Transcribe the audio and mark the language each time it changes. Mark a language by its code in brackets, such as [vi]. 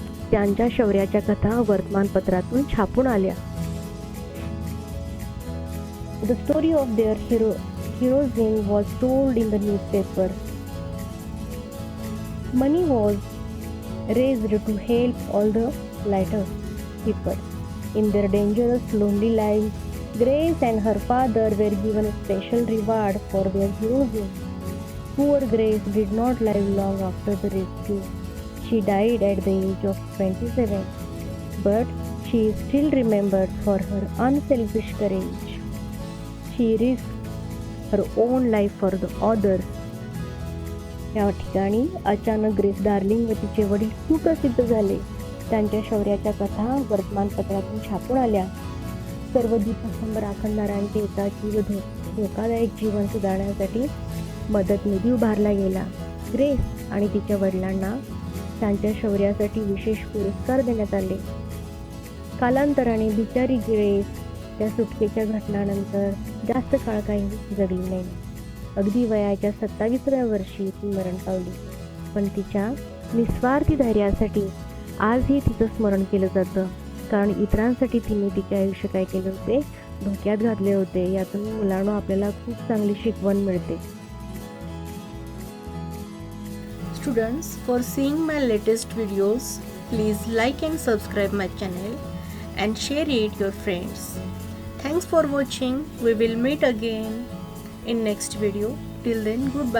[mr] त्यांच्या शौर्याच्या कथा वर्तमानपत्रातून छापून आल्या. [en] The story of their heroism was told in the newspaper. Money was raised to help all the lighter people in their dangerous, lonely lives Grace and her father were given a special reward for their heroism. Poor Grace did not live long after the rescue. She died at the age of 27, but she is still remembered for her unselfish courage. She risked her own life for the others. [mr] या ठिकाणी अचानक grace darling व तिचे वडील सुप्रसिद्ध झाले. त्यांच्या शौर्याच्या कथा वर्तमानपत्रातून छापून आल्या. सर्व दीपस्तंभ राखणदारांचे एकाकी व धोकादायक जीवन सुधारण्यासाठी मदत निधी उभारला गेला. ग्रेस आणि तिच्या वडिलांना त्यांच्या शौर्यासाठी विशेष पुरस्कार देण्यात आले. कालांतराने बिचारी ग्रेस त्या सुटकेच्या घटनानंतर जास्त काळ काही जगली नाही. अगदी वयाच्या 27व्या वर्षी ती मरण पावली. पण तिच्या निस्वार्थी धैर्यासाठी आजही तिचं स्मरण केलं जातं. कारण इतरांसाठी तिने तिचे आयुष्य काय केले होते, धोक्यात घातले होते. यातून मुलांना आपल्याला खूप चांगली शिकवण मिळते. [en] Students, for seeing my latest videos, please like and subscribe my channel and share it your friends. Thanks for watching. We will meet again in next video. Till then, goodbye.